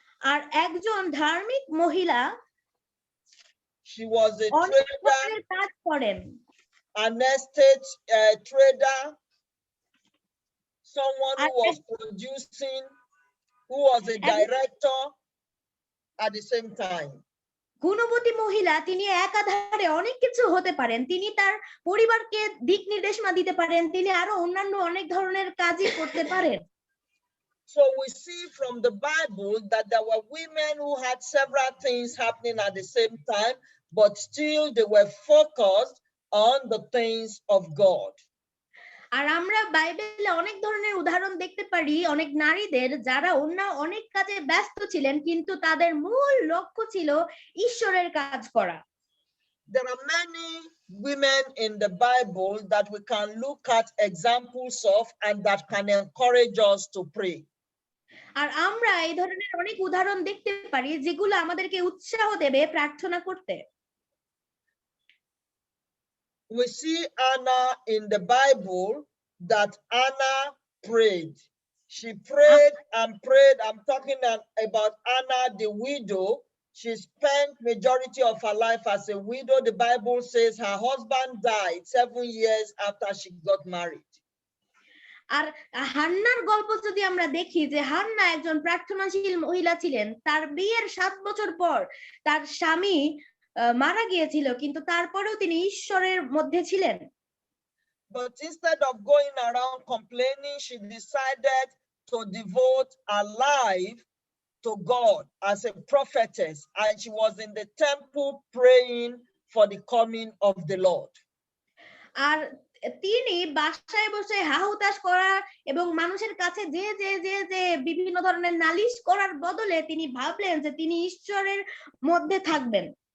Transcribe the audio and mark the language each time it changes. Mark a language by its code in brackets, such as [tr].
[bn] আর একজন ধার্মিক মহিলা [en] She was a [bn] অনেক [en] trader, [bn] ধরনের কাজ করেন। [en] an estate trader, someone who was producing, who was a director at the same time. [bn] গুণবতী মহিলা, তিনি একাধারে অনেক কিছু হতে পারেন। তিনি তার পরিবারকে দিক নির্দেশনা দিতে পারেন, তিনি আরো অন্যান্য অনেক ধরনের কাজই করতে পারেন। [en] So we see from the Bible that there were women who had several things happening at the same time, but still they were focused on the things of God. [bn] আর আমরা বাইবেলে অনেক ধরনের উদাহরণ দেখতে পারি অনেক নারীদের, যারা অনেক কাজে ব্যস্ত ছিলেন, কিন্তু তাদের মূল লক্ষ্য ছিল ঈশ্বরের কাজ করা। [en] There are many women in the Bible that we can look at examples of and that can encourage us to pray. [bn] আর আমরা এই ধরনের অনেক উদাহরণ দেখতে পারি যেগুলো আমাদেরকে উৎসাহ দেবে প্রার্থনা করতে। [en] We see Anna in the Bible, that Anna prayed. She prayed and prayed. I'm talking about Anna, the widow. She spent majority of her life as a widow. The Bible says her husband died 7 years after she got married. [bn] আর হান্নার গল্প যদি আমরা দেখি, যে Hannah একজন প্রার্থনাশীল মহিলা ছিলেন, তার বিয়ের 7 বছর পর তার স্বামী মারা গিয়েছিল, কিন্তু তারপরেও তিনি ঈশ্বরের মধ্যে ছিলেন। [en] But instead of going around complaining, she decided to devote her life to God as a prophetess, and she was in the temple praying for the coming of the Lord. [bn] আর তিনি বাসায় বসে হাহুতাশ করা এবং মানুষের কাছে যে বিভিন্ন ধরনের নালিশ করার বদলে তিনি ভাবলেন যে তিনি ঈশ্বরের মধ্যে থাকবেন।